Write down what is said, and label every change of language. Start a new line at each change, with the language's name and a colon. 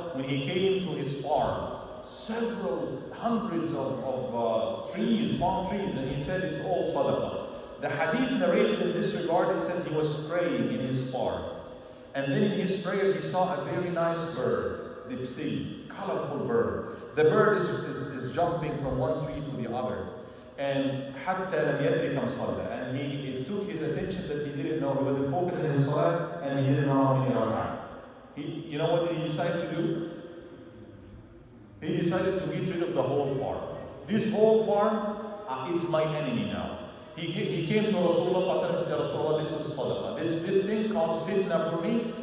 English: When he came to his farm, several hundreds of trees, palm trees, and he said it's all sadaqah. The hadith narrated in this regard, it says he was spraying in his farm. And then in his prayer he saw a very nice bird, the psi, colorful bird. The bird is jumping from one tree to the other. And
Arabic: حتى لم يدرك كم صلى.
English: And it took his attention that he didn't know. He wasn't focused on his salah and he didn't know how many rak'ah. You know what he decided to do? He decided to get rid of the whole farm. This whole farm, it's my enemy now. He came to Rasulullah and said, Rasulullah, this is sadaqah. This thing caused fitna for me.